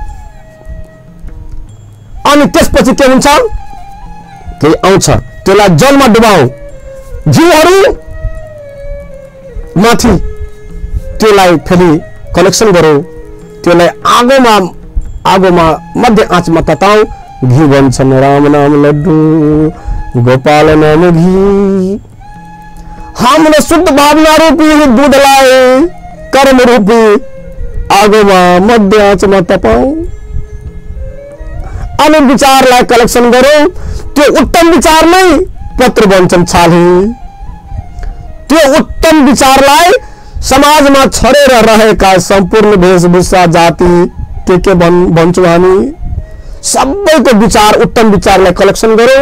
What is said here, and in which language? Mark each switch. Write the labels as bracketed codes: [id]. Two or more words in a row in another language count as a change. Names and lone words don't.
[ne] अनि त्यसपछि के हुन्छ, केही आउँछ, त्यसलाई जलमा डुबाऊ, घिउहरू माथि त्यसलाई फेरि कलेक्सन गरौँ, त्यसलाई आगोमा मध्य आँचमा तताऊ, घी बन्छन् राम नाम लड्डू गोपाल नाम घी। हमने शुद्ध भावना रूपी दूधलाई कर्म रूपी आगोमा मध्य आँचमा तपाऊ अनि विचारलाई कलेक्सन गरौँ। त्यो उत्तम विचार नै पत्र बन्छन् छाली। त्यो उत्तम विचारलाई समाजमा छरेर रहेका सम्पूर्ण वेशभूषा जाति के भन्छौँ हामी, सबैको विचार, उत्तम विचारलाई कलेक्सन गरौँ।